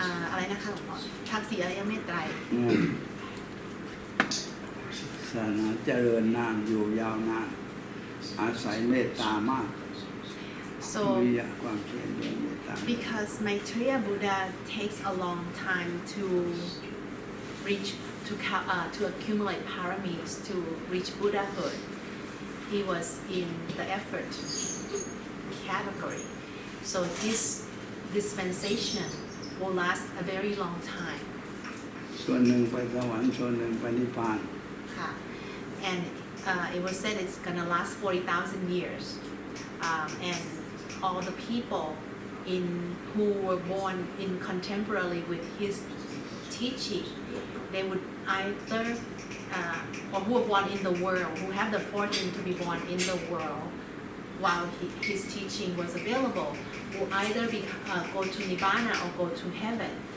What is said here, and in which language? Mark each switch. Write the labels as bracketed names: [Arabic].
[Thai] อะไรนะคะหลวงพ่อทักษีอริยเมตไตร ศาสนาเจริญนานอยู่ยาวนานอาศัยเมตตามาก [English] So [Thai] วิริยะความเพียรด้วยเมตตา [English] because Maitreya Buddha takes a long time to reach to accumulate paramis to reach Buddhahood, he was in the effort category. So this dispensation will last a very long time. [Thai] ส่วนหนึ่งไปสวรรค์ส่วนหนึ่งไปนิพพาน [English] And it was said it's gonna last 40,000 years. And all the people who were born in contemporarily with his teaching, they would either, or who were born in the world, who have the fortune to be born in the world while his teaching was available, will either go to Nirvana or go to heaven.